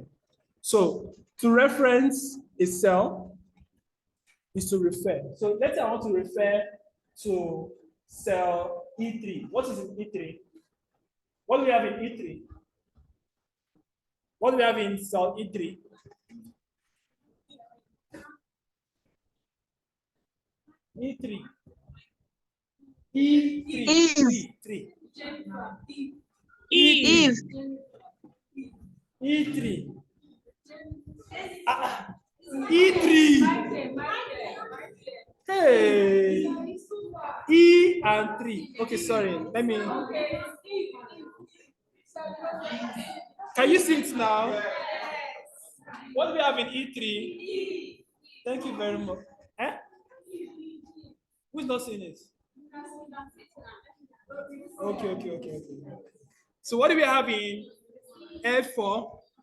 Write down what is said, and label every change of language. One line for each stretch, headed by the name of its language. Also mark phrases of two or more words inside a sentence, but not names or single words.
English: So to reference a cell is to refer. So let's say I want to refer to cell E3. What is in E3? What do we have in E3? What do we have in cell E3? E3. E3. Eve. E3. Eve. E3. E3. Hey. E and 3. Okay, sorry. Let me. Can you see it now? What do we have in E3? Thank you very much. Eh? Who's not seeing it? Okay. So what do we have in F4?